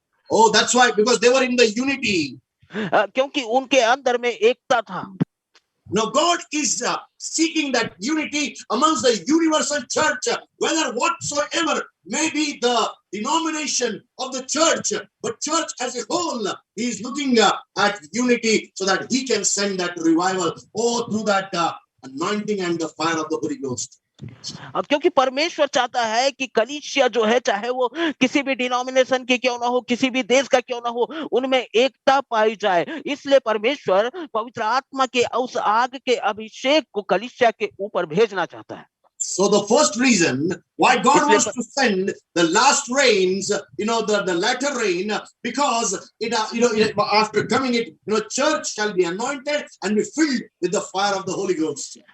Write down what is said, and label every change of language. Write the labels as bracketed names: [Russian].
[English] Oh, that's why, because they were in the unity. [Hindi] क्योंकि उनके अंदर में एकता था। [English] Now God is seeking that unity amongst the universal church, whether whatsoever may be the denomination of the church, but church as a whole, he is looking at unity so that he can send that revival through that anointing and the fire of the Holy Ghost. [Hindi] क्योंकि परमेश्वर चाहता है कि कलीसिया जो है, चाहे वो किसी भी डिनोमिनेशन की क्यों ना हो, किसी भी देश का क्यों ना हो, उनमें एकता पाई जाए। इसलिए परमेश्वर पवित्र आत्मा के उस आग के अभिषेक को कलीसिया के ऊपर भेजना चाहता है। [English] So the first reason why God wants to send the last rains, the latter rain, because after coming church shall be anointed and be filled with the fire of the Holy Ghost.